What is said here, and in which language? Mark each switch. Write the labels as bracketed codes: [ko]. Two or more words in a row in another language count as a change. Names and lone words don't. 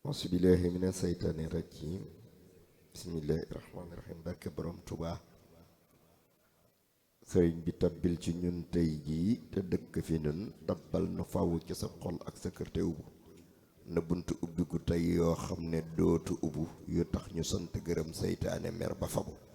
[ar] أعوذ بالله من الشيطان الرجيم. بسم الله الرحمن الرحيم. [wo] Barke Borom Tuuba. Sëriñ bi tabbil ci ñun tey jii te dëkk fi ñun, tabbal nu faw ci sa xol ak sa kër te ubbu. Na buntu ubbiku tey yoo xam ne dootu ubbu, yu tax ñu sant gërëm seytaane mer ba fabu.